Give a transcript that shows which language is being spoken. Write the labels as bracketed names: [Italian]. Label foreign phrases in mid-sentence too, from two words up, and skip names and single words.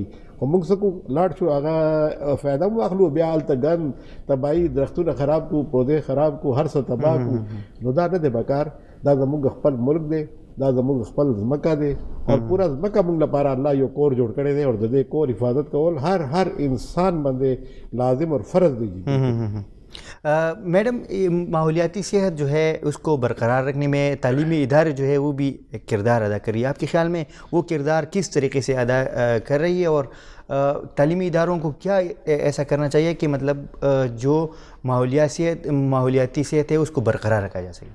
[Pashto] خو مونږ څه کوو لاړ شو هغه فایده هم واخلو، بیا هلته ګند تباهي درختونه خراب کړو، پودې خراب کړو، هر څه تباه کړو. نو دا نه دی پکار. دا زمونږ خپل ملک دی، دا زمونږ خپل ځمکه دی او پورا ځمکه مونږ لپاره الله یو کور جوړ کړی دی او د دې کور حفاظت کول هر انسان باندې لازم اور فرض دی. [Urdu] میڈم ماحولیاتی صحت جو ہے اس کو برقرار رکھنے میں تعلیمی ادارے جو ہے وہ بھی ایک کردار ادا کر رہی ہے. آپ کے خیال میں وہ کردار کس طریقے سے ادا کر رہی ہے اور تعلیمی اداروں کو کیا ایسا کرنا چاہیے کہ مطلب جو ماحولیاتی صحت ہے اس کو برقرار رکھا جا سکے؟